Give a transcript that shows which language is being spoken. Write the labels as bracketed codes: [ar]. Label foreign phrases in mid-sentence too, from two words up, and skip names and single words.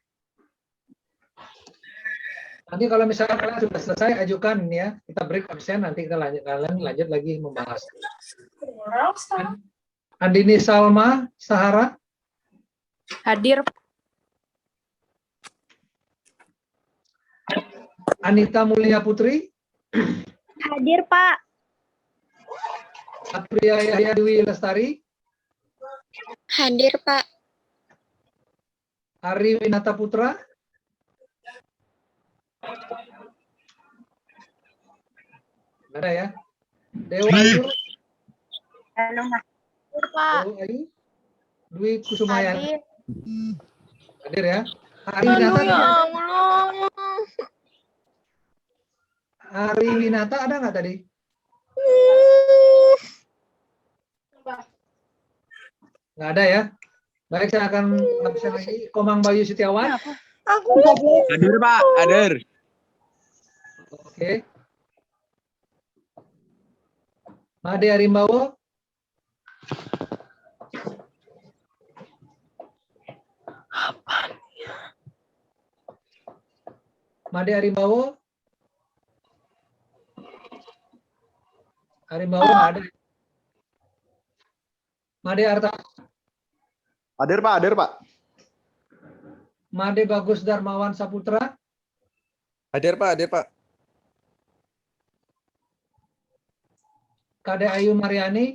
[id] Nanti kalau misalnya kalian sudah selesai, ajukan ini ya. Kita break absen, nanti kita lanjut lagi membahas. Andini Salma Sahara. Hadir. Anita Mulia Putri. Hadir, Pak. Apria Yahya Dwi Lestari. Hadir, Pak. Ari Winata Putra. Ada ya. Dewa Ayu. Hadir, Pak. Dewa Ayu. Dwi Kusumayani. Hadir. Hadir ya. Ari Winata. Ari Winata ada nggak tadi? Nggak ada ya. Baik, saya akan absen lagi. Komang Bayu Setiawan. Hadir, Pak. Hadir. Oke. Made Arimbawo. Made Arimbawo. Arimbawo nggak ada. Made Arta. Hadir, Pak. Hadir, Pak. Made Bagus Darmawan Saputra. Hadir, Pak. Hadir, Pak. Kade Ayu Mariani.